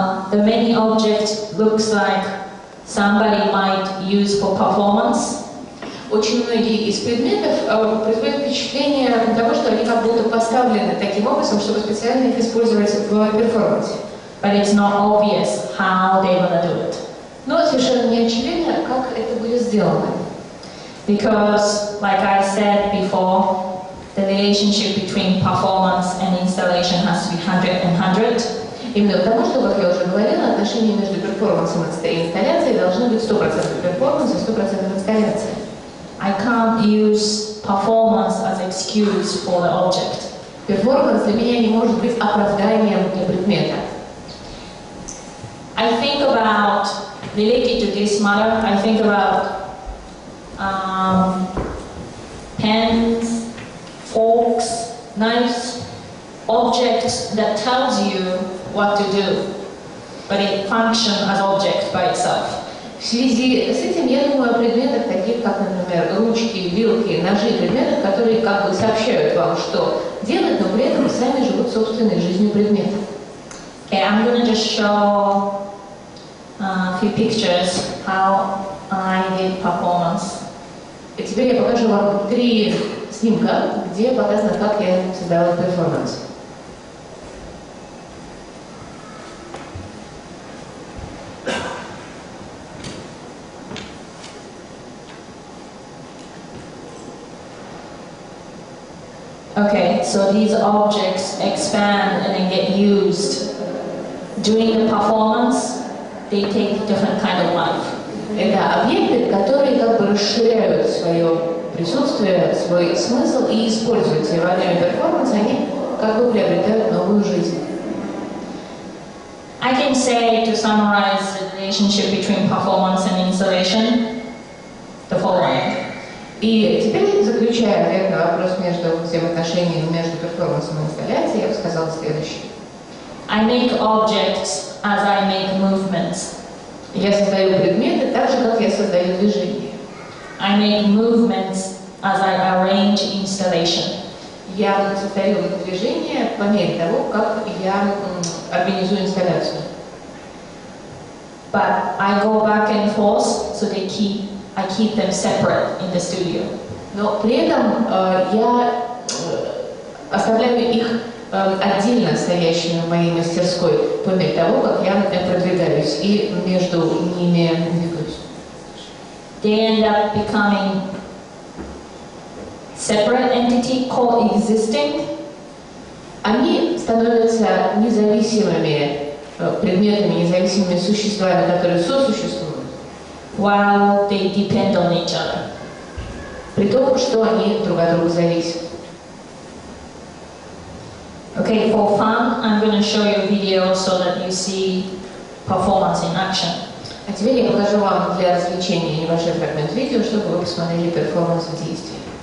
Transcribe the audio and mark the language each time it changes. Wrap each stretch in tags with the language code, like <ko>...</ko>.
<en>The many object looks like somebody might use for performance.</en> <ru>Очень многие из предметов производят впечатление того, что они как будто поставлены таким образом, чтобы специально их использовать в перформансе.</ru> <en>But it's not obvious how they're gonna do it.</en> <ru>Но совершенно не очевидно, как это будет сделано.</ru> <en>Because, like I said before, the relationship between performance and installation has to be 100 and 100.</en> <ru>Именно потому, что, как я уже говорила, отношения между перформансом и инсталляцией должны быть 100% перформанс и 100% инсталляция.</ru> <en>I can't use performance as excuse for the object.</en> <ru>Перформанс для меня не может быть оправданием для предмета.</ru> <en>I think about, related to this matter, I think about pens, forks, knives, objects that tells you what to do, but it functions as object by itself.</en> <ru>В связи с этим я думаю о предметах, таких как, например, ручки, вилки, ножи, предметах, которые как бы сообщают вам, что делать, но при этом сами живут собственной жизнью предмета.</ru> <en>Okay, I'm going to just show a few pictures how I did performance.</en> <ru>И теперь я покажу вам 3 снимка, где показано, как я создала перформанс.</ru> <en>Okay, so these objects expand and then get used. During the performance, they take different kind of life.</en> <ru>Это объекты, которые как бы расширяют свое присутствие, свой смысл и используются. И во время перформанса они как бы приобретают новую жизнь.</ru> <en>I can say, to summarize the relationship between performance and installation, the following.</en> <ru>И теперь, заключая ответ на вопрос между взаимоотношениями между перформансом и инсталляцией, я бы сказала следующее.</ru> <en>I make objects as I make movements.</en> <ru>Я создаю предметы так же, как я создаю движение.</ru> <en>I make movements as I arrange installation.</en> <ru>Я создаю движение по мере того, как я организую инсталляцию.</ru> <en>But I go back and forth, so I keep them separate in the studio.</en> <ru>Но при этом я оставляю их отдельно стоящими в моей мастерской по мере того, как я продвигаюсь и между ними двигаюсь.</ru> <en>They end up becoming separate entity coexisting.</en> <ru>Они становятся независимыми предметами, независимыми существами, которые сосуществуют.</ru> <en>While they depend on each other.</en> <ru>При том, что они друг от друга зависят.</ru> <en>Okay, for fun, I'm going to show you a video so that you see performance in action.</en> <ru>А теперь я покажу вам для развлечения небольшой фрагмент видео, чтобы вы посмотрели перформанс в действии.</ru>